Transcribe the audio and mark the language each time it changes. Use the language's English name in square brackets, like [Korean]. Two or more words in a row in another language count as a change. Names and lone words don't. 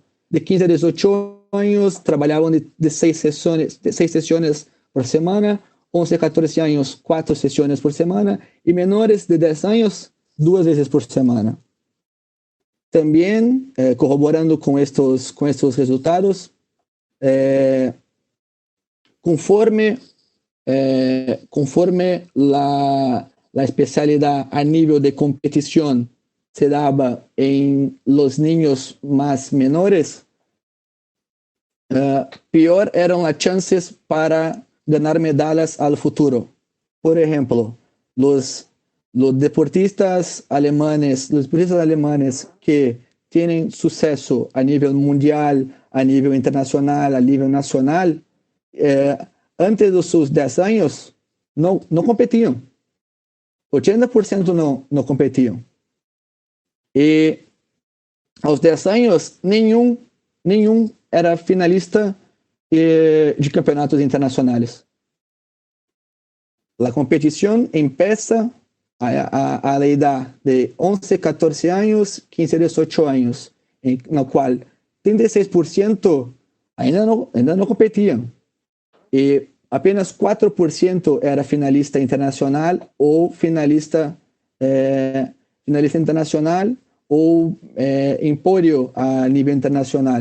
[Portuguese] De 15 a 18 anos, trabalhavam de 6 sessões por semana, 11 a 14 anos, 4 sessões por semana, e menores de 10 anos, 2 vezes por semana. Também, corroborando com estes resultados, [Spanish] conforme la especialidad a nivel de competición se daba en los niños más menores, peor eran las chances para ganar medallas al futuro. Por ejemplo, los deportistas alemanes que tienen suceso a nivel mundial, a nivel internacional, a nivel nacional, antes de sus 10 años, no competían. [Portuguese] 80% no competiam. E aos 10 anos, nenhum era finalista de campeonatos internacionais. A competição [Spanish] empieza a la edad de [Portuguese] 11, 14 anos, 15, 18 anos, na qual 36% ainda não competiam. E apenas 4% era finalista internacional ou finalista internacional ou em pódio a nível internacional.